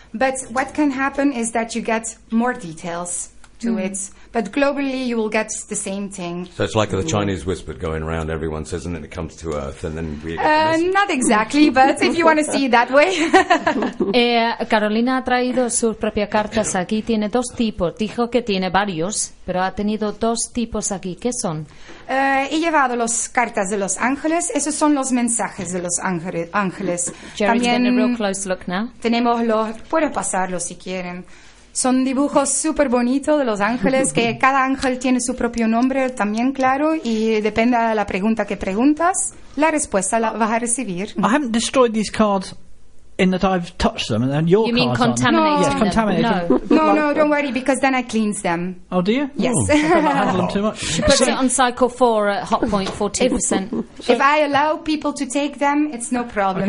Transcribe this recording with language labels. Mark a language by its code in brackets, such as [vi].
[en] But what can happen is that you get more details to it. But globally, you will get the same thing. So it's like the Chinese whispered going around, everyone says, and then it comes to Earth, and then we get not exactly, but if you want to see it that way. [es] Carolina ha traído sus propias cartas aquí. Tiene dos tipos. Dijo que tiene varios, pero ha tenido dos tipos aquí. ¿Qué son? He llevado las cartas de los ángeles. Esos son los mensajes de los ángeles. [en] Jerry's getting a real close look now. [es] Tenemos los... Puedo pasarlo si quieren. Son dibujos súper bonitos de los ángeles, que cada ángel tiene su propio nombre también, claro, y depende de la pregunta que preguntas, la respuesta la vas a recibir. [en] I haven't destroyed these cards in that I've touched them, and your you cards mean contaminating yes, them? Contaminating. No, don't worry, because then I cleanse them. Oh, do you? Yes. Handle them too much. She puts it on cycle 4 at hot point, 40%. If I allow people to take them, it's no problem.